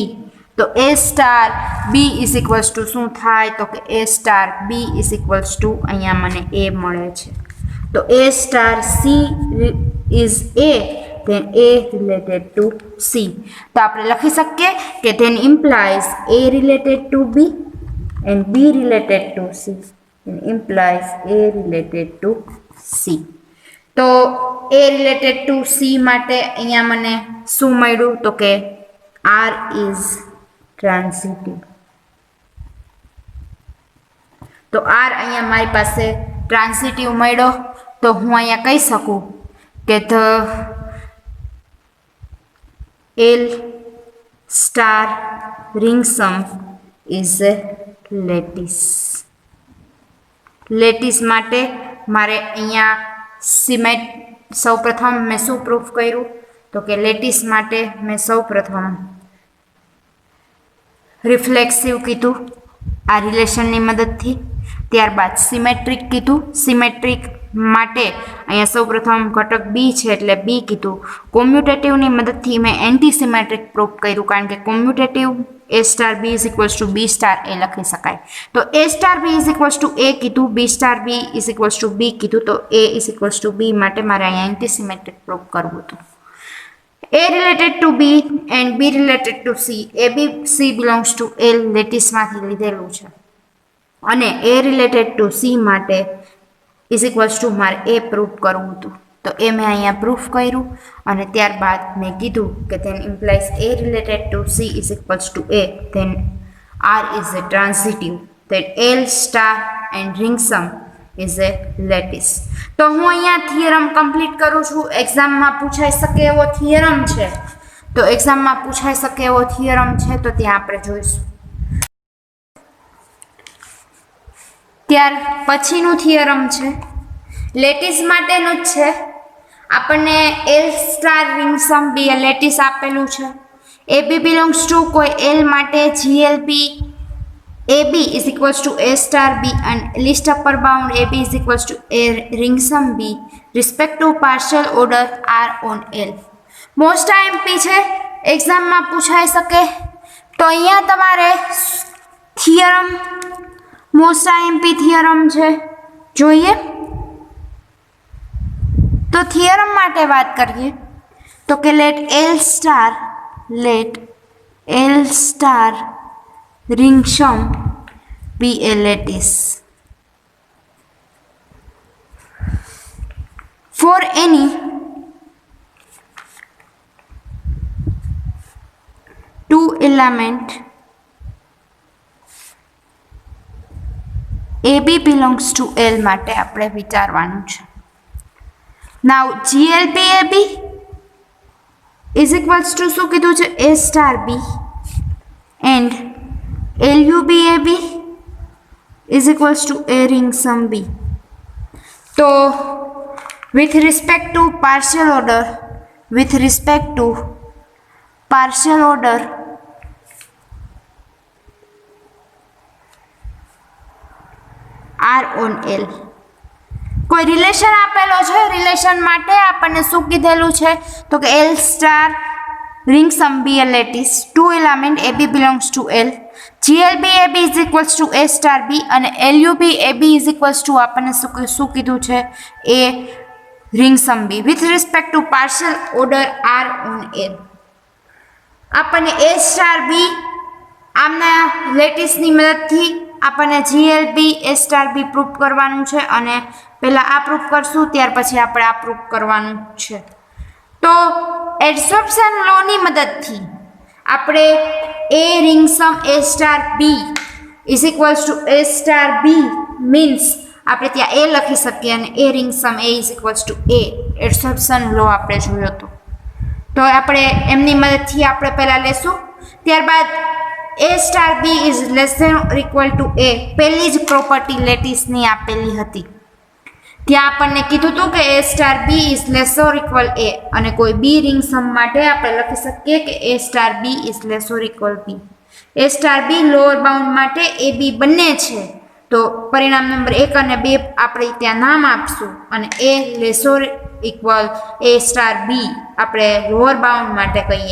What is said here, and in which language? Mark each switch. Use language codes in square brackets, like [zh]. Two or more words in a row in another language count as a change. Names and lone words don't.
[gu] તો [en] A star B is equals to [gu] શું થાય તો કે [en] A star B is equals to [gu] અહીંયા મને એ મળે છે. [en] તો A star C is A then A related to C. [gu] તો આપણે લખી શકીએ કે [en] then implies A related to B and B related to C implies A related to C. [gu] તો [en] A related to C [gu] માટે અહીંયા મને શું મળ્યું તો કે [en] R is transitive. [gu] તો R અહીંયા મારી પાસે ટ્રાન્સિટિવ મળ્યો. તો હું અહીંયા કહી શકું કે [en] the L star ring sum is a lattice. [gu] લેટિસ માટે મારે અહીંયા સૌપ્રથમ મેં શું પ્રૂફ કર્યું તો કે લેટિસ માટે મેં સૌપ્રથમ રિફ્લેક્સિવ કીધું આ રિલેશનની મદદથી. ત્યારબાદ સિમેટ્રિક કીધું. સિમેટ્રિક માટે અહીંયા સૌપ્રથમ ઘટક બી છે એટલે બી કીધું. કોમ્યુટેટિવની મદદથી મેં [en] anti symmetric [gu] પ્રૂફ કર્યું કારણ કે કોમ્યુટેટિવ [en] A star B is equals to B star A [gu] લખી શકાય. તો [en] A star B is equals to A [gu] કીધું, [en] B star B is equals to B [gu] કીધું, તો [en] A is equals to B [gu] માટે મારે અહીંયા એન્ટીસિમેટ્રિક પ્રૂફ કરવું હતું. [en] A related to B and B related to C. A, B, C belongs to L [gu] લેટીસમાંથી લીધેલું છે. અને [en] A related to C [gu] માટે [en] is equals to [gu] મારે A પ્રૂફ કરવું હતું. તો એ મેં અહીંયા પ્રૂફ કર્યું અને ત્યારબાદ મેં કીધું કે [en] then implies A related to C is equals to A, then R is a transitive, then L star and ring sum is a lattice. [gu] તો હું અહીંયા [en] theorem complete [gu] કરું છું. એક્ઝામમાં પૂછાઈ શકે એવો થિયરમ છે, તો એક્ઝામમાં પૂછાઈ શકે એવો થિયરમ છે તો ત્યાં આપણે જોઈશું. ત્યાર પછીનું થિયરમ છે લેટિસ માટેનું જ છે. આપણને [en] L star ring sum B [gu] એ લેટિસ આપેલું છે. [en] AB belongs to [gu] કોઈ [en] L માટે GLB AB is equals to A star B and list upper bound AB is equals to A ring sum B respective partial order R on L. most IMP [gu] છે, એક્ઝામમાં પૂછાઈ શકે. તો અહીંયા તમારે થિયરમ [en] most IMP theorem [gu] છે, જોઈએ. તો થિયરમ માટે વાત કરીએ તો કે [en] let L star ring sum be a lattice for any two element AB belongs to L [gu] માટે આપણે વિચારવાનું છે. [en] Now GLB AB is equals to [gu] શું કીધું છે [en] A star B and LUB AB is equals to A ring sum B. So with respect to partial order R on L [gu] કોઈ રિલેશન આપેલો છે. [en] રિલેશન માટે આપણને શું કીધેલું છે તો કે L star ring sum be a lattice, two element AB belongs to L, GLB AB is equals to A star B અને LUB AB is equals to આપણને શું કીધું છે A ring sum B with respect to partial order R on L. [gu] આપણને [en] A star B [gu] આમના લેટિસની મદદથી આપણને [en] GLB A star B [gu] પ્રૂફ કરવાનું છે અને પહેલા આ પ્રૂફ કરશું ત્યાર પછી આપણે આ પ્રૂફ કરવાનું છે. તો [en] adsorption law [gu] મદદથી આપણે [en] A ring sum A star B is equals to A star B means [gu] આપણે ત્યાં A લખી શકીએ અને [en] A ring sum A is equals to A. adsorption law [gu] આપણે જોયો હતો, તો આપણે એમની મદદથી આપણે પહેલા લેશું. [en] ત્યારબાદ A star B is less than or equal to A [gu] પહેલી જ પ્રોપર્ટી લેટિસની આપેલી હતી. ત્યાં આપણને કીધું હતું કે [en] A star B is less or equal A [gu] અને કોઈ [en] B ring sum [gu] માટે આપણે લખી શકીએ કે [en] A star B is less or equal B. A star B lower bound [gu] માટે A B બંને છે, તો પરિણામ નંબર 1 અને 2 આપણે ત્યાં નામ આપશું અને [en] A less or equal A star B આપણે lower bound [gu] માટે કહીએ.